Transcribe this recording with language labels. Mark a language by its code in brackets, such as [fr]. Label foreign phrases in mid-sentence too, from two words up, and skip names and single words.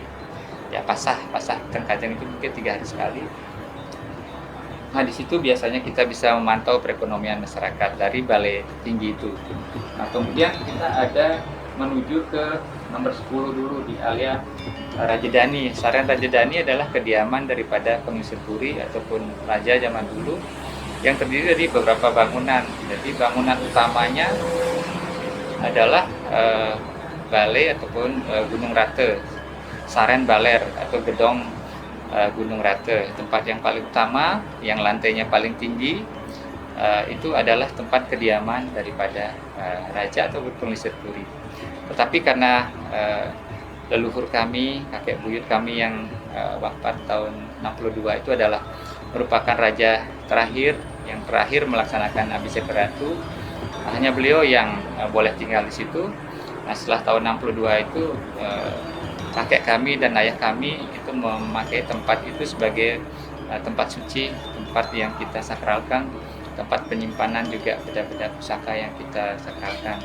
[id] Ya, pasar Kajang itu mungkin 3 hari sekali. Nah, di situ biasanya kita bisa memantau perekonomian masyarakat dari balai tinggi itu. Nah, kemudian kita ada menuju ke nomor 10 dulu di area Rajadani. Saren Rajadani adalah kediaman daripada pengelisir puri ataupun raja zaman dulu yang terdiri dari beberapa bangunan. Jadi bangunan utamanya adalah balai ataupun Gunung Rate, Saren Baler atau Gedong Gunung Rate. Tempat yang paling utama, yang lantainya paling tinggi, itu adalah tempat kediaman daripada raja atau pengelisir puri. Tetapi karena leluhur kami, kakek buyut kami yang wafat tahun 62 itu adalah merupakan raja yang terakhir melaksanakan abisek ratu. Hanya beliau yang boleh tinggal di situ. Nah, setelah tahun 62 itu kakek kami dan ayah kami itu memakai tempat itu sebagai tempat suci, tempat yang kita sakralkan tempat penyimpanan juga benda-benda pusaka yang kita sakralkan.